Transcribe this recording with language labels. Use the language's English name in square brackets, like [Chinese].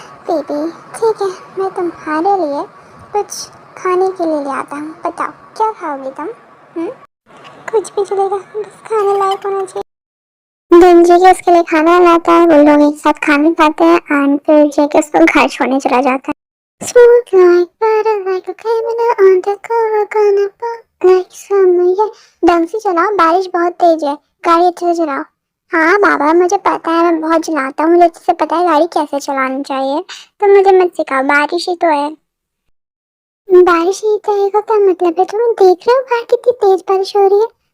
[Hindi] Baby ठीक है, मैं तुम्हारे लिए कुछ खाने के लिए ले आता हूँ। बताओ क्या खाओगी तुम? कुछ भी चलेगा, बस खाने लायक होना चाहिए। दिन जेके उसके लिए खाना लाता है, वो लोग एक साथ खाने खाते हैं एंड फिर जेके उसको घर छोड़ने चला जाता है। [English] Smooth like butter, like a criminal on the cover, gonna pop like summer, yeah. [Hindi] ढंग से चलाओ, बारिश बहुत तेज है, गाड़ी अच्छे से चलाओ। हाँ बाबा, मुझे पता है, मैं बहुत चलाता हूँ, मुझे अच्छे से पता है गाड़ी कैसे चलानी चाहिए, तो मुझे मत सिखाओ, बारिश ही तो है। बारिश ही तो है का क्या मतलब है? तुम देख रहे हो बाहर कितनी तेज बारिश हो रही है?